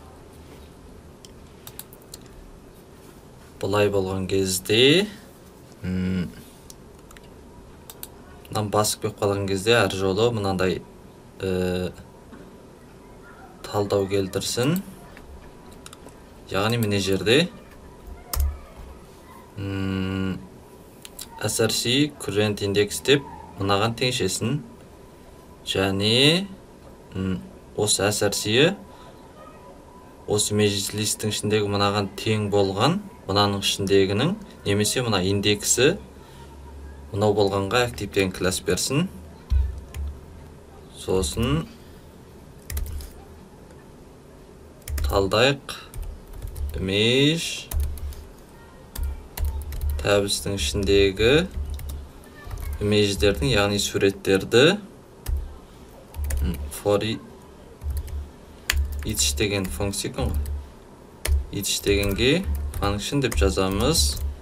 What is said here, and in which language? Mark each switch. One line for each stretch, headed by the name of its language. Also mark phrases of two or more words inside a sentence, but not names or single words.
Kazakh: Бұлай болған кезде мынан басып кеп қалған кезде әр жолы мынандай талдау келтірсін. Яғни міне жерде
English: src current index
Kazakh: деп мынаған теңшесін. Және осы src-і осы
English: image list-
Kazakh: тің ішіндегі мынаған тең болған, мынаның ішіндегінің немесе мына индексі мынау болғанға актив деген класс берсін. Сосын талдайық.
English: Image tabs-
Kazakh: тің ішіндегі image-дердің, яғни суреттерді each деген функция екен ғой. Each дегенге function деп жазамыз.